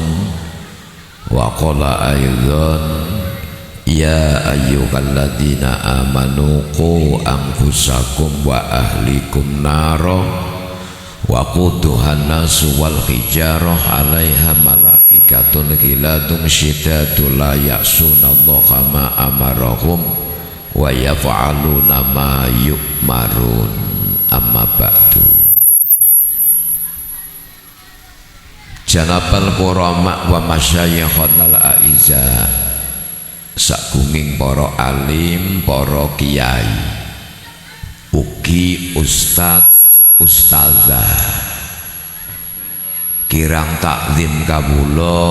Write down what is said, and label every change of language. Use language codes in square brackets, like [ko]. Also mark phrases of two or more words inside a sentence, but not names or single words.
[ar] وقال أيضا يا أيها الذين آمنوا قوا أنفسكم وأهليكم نارا وقودها الناس والحجارة عليها ملائكة غلاظ شداد لا يعصون الله ما أمرهم ويفعلون ما يؤمرون. أما بعد. جناب الكرماء ومشايخنا الأعزاء, [jv] sakunging para alim, para kiai, ugi ustad ustazah, kirang takzim kawula,